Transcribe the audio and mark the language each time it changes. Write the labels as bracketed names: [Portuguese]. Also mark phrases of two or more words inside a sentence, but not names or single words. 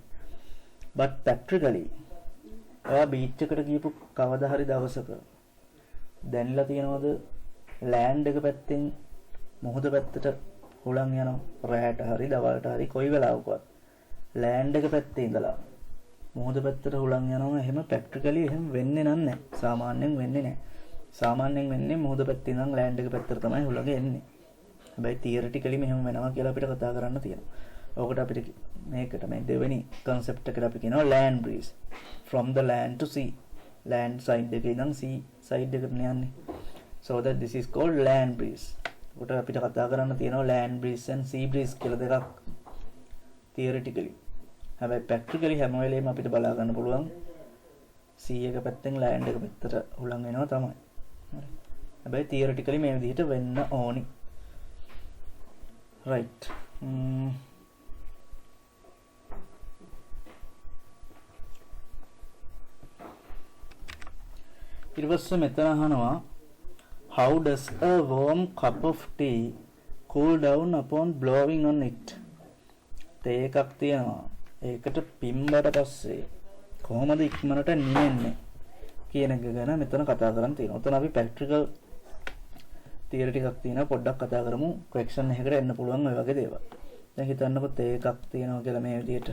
[English] but practically [Sinhala] ඔයා බීච් එකට ගියපු කවදා හරි දවසක දැන්ලා තියෙනවද land එක පැත්තෙන් මොහොත පැත්තට හුලං යනවා රැයට හරි දවල්ට හරි කොයි වෙලාවකවත් land එක පැත්තේ ඉඳලා මොහොත පැත්තට හුලං යනවා එහෙම practically එහෙම වෙන්නේ නැහැ. සාමාන්‍යයෙන් වෙන්නේ නැහැ. සාමාන්‍යයෙන් වෙන්නේ මොහොත පැත්තේ ඉඳන් land එක පැත්තට තමයි හුලඟ එන්නේ. හැබැයි theoretically මෙහෙම වෙනවා කියලා අපිට කතා කරන්න තියෙනවා. ඔකට අපිට මේකට මේ දෙවෙනි concept එකට අපි කියනවා [English] land breeze. From the land to sea. land side [Sinhala] එකේ ඉඳන් [English] sea side [Sinhala] එකට යන්නේ. [English] So that this is called land breeze. [Sinhala] ඔකට අපිට කතා කරන්න තියෙනවා [English] land breeze and sea breeze [Sinhala] කියලා දෙකක් theoretically. හැබැයි practically හැම වෙලේම අපිට බලා ගන්න පුළුවන් sea එක පැත්තෙන් land එක පැත්තට හුලං එනවා තමයි. හරි. හැබැයි theoretically මේ විදිහට වෙන්න ඕනි. right. ඊට පස්සේ මෙතන අහනවා [English] how does a warm cup of tea cool down upon blowing on it? [Sinhala] තේ එකක් තියෙනවා. ඒකට පිම්බට පස්සේ කොහොමද ඉක්මනට නිවෙන්නේ කියන එක ගැන මෙතන කතා කරන් තියෙනවා. උතන අපි [English] practical theory [Sinhala] ටිකක් තියෙනවා. පොඩ්ඩක් කතා කරමු. question එකකට එන්න පුළුවන් ඔය වගේ දේවල්. දැන් හිතන්නකො තේ එකක් තියෙනවා කියලා මේ විදිහට.